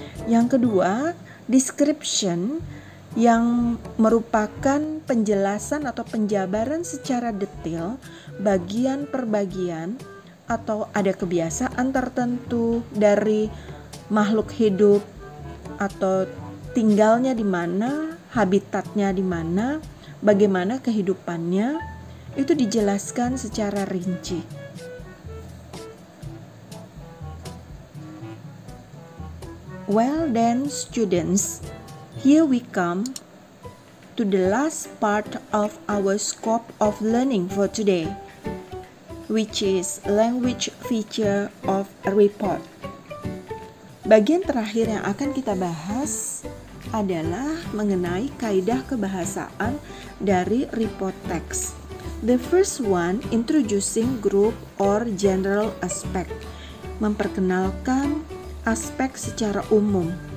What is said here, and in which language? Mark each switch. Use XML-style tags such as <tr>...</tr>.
<id>Yang kedua, description yang merupakan penjelasan atau penjabaran secara detail bagian per bagian atau ada kebiasaan tertentu dari makhluk hidup atau tinggalnya di mana, habitatnya di mana, bagaimana kehidupannya, itu dijelaskan secara rinci.</id> <en>Well then students, here we come to the last part of our scope of learning for today, which is language feature of a report.</en> <id>Bagian terakhir yang akan kita bahas adalah mengenai kaidah kebahasaan dari report text.</id> <en>The first one, introducing group or general aspect,</en> <id>memperkenalkan aspek secara umum.</id>